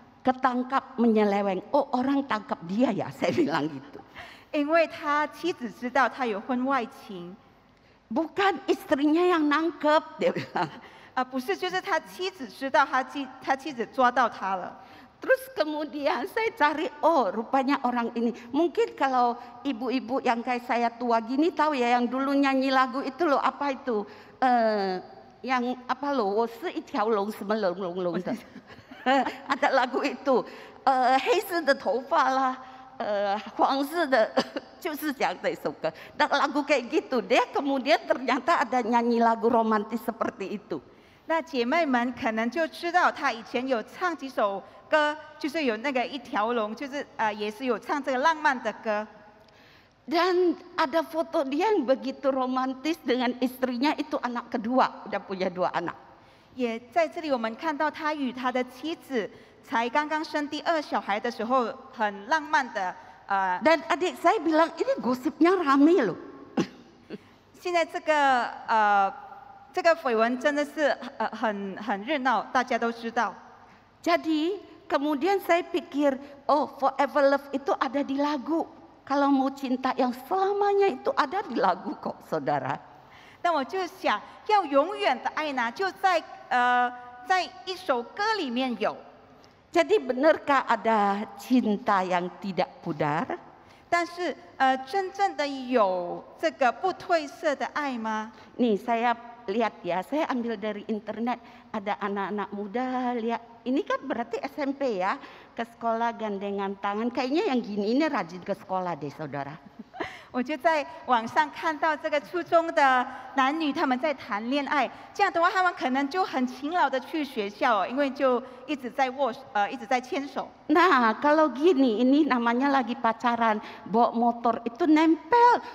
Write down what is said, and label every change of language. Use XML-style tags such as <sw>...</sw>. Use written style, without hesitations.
<id>Ketangkap menyeleweng. Oh orang tangkap dia ya, saya bilang gitu.</id> <zh>因为他妻子知道他有婚外情，</zh> <id>Bukan istrinya yang nangkep, dia bilang.</id> <zh>不是，就是他妻子知道他妻子抓到他了。</zh> <id>Terus kemudian saya cari, oh rupanya orang ini. Mungkin kalau ibu-ibu yang kayak saya tua gini tahu ya, yang dulu nyanyi lagu itu loh, apa itu? Yang apa loh,</id> <zh>我是一条龙什么龙龙龙的。</zh> <id>Ada lagu itu,</id> <zh>黑色的头发啦，黄色的，就是讲这首歌.</zh> <id>Dan lagu kayak gitu, dia kemudian ternyata ada nyanyi lagu romantis seperti itu.</id> <zh>那姐妹们可能就知道他以前有唱几首歌，就是有那个一条龙，就是也是有唱这个浪漫的歌。</zh> <id>Dan ada foto dia yang begitu romantis dengan istrinya, itu anak kedua, udah punya 2 anak.</id> <zh>也在这里我们看到他与他的妻子才刚刚生第2小孩的时候，很浪漫的。</zh> <id>Dan adik saya bilang ini gosipnya rame loh.</id> <zh>现在这个绯闻真的是很热闹，大家都知道。</zh> <id>Jadi kemudian saya pikir, oh Forever Love itu ada di lagu. Kalau mau cinta yang selamanya itu ada di lagu kok, saudara.</id> <zh>但我就想要永远的爱呢，就在一首歌里面有。</zh> <id>Jadi benarkah ada cinta yang tidak pudar?</id> <zh>但是真正的有这个不褪色的爱吗？</zh> <id>Nih saya lihat ya, saya ambil dari internet, ada anak-anak muda lihat, ini kan berarti SMP ya, ke sekolah gandengan tangan, kayaknya yang gini ini rajin ke sekolah deh saudara.</id> <zh>我就在网上看到这个初中的男女他们在谈恋爱，这样的话他们可能就很勤劳的去学校，因为就一直在一直在牵手。</zh> <id>Nah kalau gini, ini namanya lagi pacaran, bawa motor itu nempel.</id>